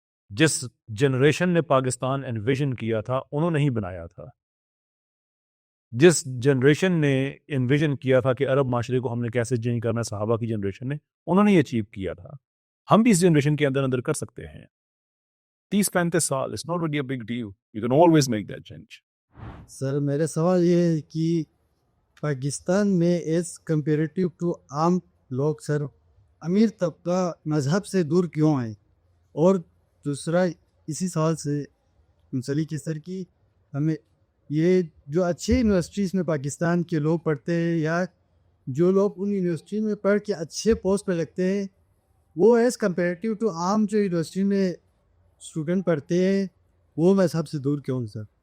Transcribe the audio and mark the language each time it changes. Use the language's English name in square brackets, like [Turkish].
[Urdu] جس جنریشن نے پاکستان انویژن کیا تھا انہوں نے ہی بنایا تھا. جس جنریشن نے انویژن کیا تھا کہ عرب معاشرے کو ہم نے کیسے چینج کرنا ہے، صحابہ کی جنریشن نے، انہوں نے یہ اچیو کیا تھا. ہم بھی اس جنریشن کے اندر کر سکتے ہیں. 30 35 سال، [English] it's not really a big deal. You can always make that change. [Urdu] سر میرا سوال یہ ہے کہ پاکستان میں [English] as comparative to [Urdu] عام لوگ سر امیر طبقہ مذہب سے دور کیوں ہیں؟ اور دوسرا اسی سوال سے منسلک ہے سر کہ ہمیں یہ جو اچھے یونیورسٹیز میں پاکستان کے لوگ پڑھتے ہیں یا جو لوگ ان یونیورسٹی میں پڑھ کے اچھے پوسٹ پہ لگتے ہیں، وہ ایز کمپیریٹیو ٹو عام جو یونیورسٹی میں اسٹوڈنٹ پڑھتے ہیں وہ مذہب سے دور کیوں سر؟